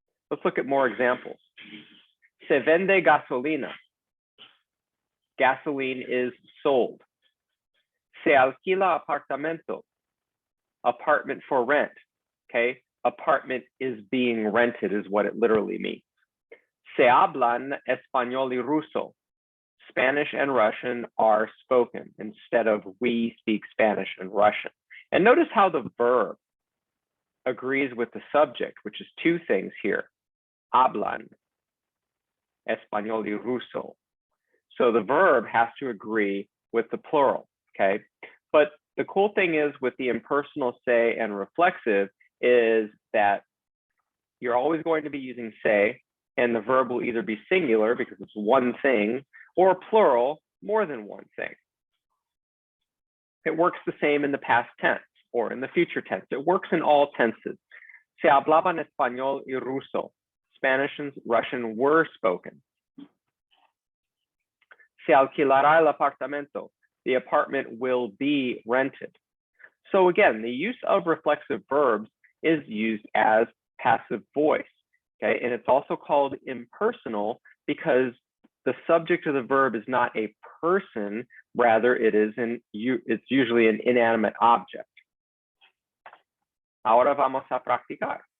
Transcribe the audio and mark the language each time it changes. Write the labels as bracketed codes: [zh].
[en] Let's look at more examples. [es] Se vende gasolina. [en] Gasoline is sold. [es] Se alquila apartamento. [en] Apartment for rent. Okay, apartment is being rented is what it literally means. [es] Se hablan español y ruso. [en] Spanish and Russian are spoken instead of we speak Spanish and Russian. And notice how the verb agrees with the subject, which is two things here. [es] Hablan, español y ruso. [en] So the verb has to agree with the plural, okay? But the cool thing is with the impersonal se and reflexive is that you're always going to be using se, and the verb will either be singular because it's one thing, or plural, more than one thing. It works the same in the past tense or in the future tense. It works in all tenses. [es] Se hablaban español y ruso. [en] Spanish and Russian were spoken. [es] Se alquilará el apartamento. [en] The apartment will be rented. So again, the use of reflexive verbs is used as passive voice, okay? And it's also called impersonal because the subject of the verb is not a person, rather it's usually an inanimate object. [es] Ahora vamos a practicar.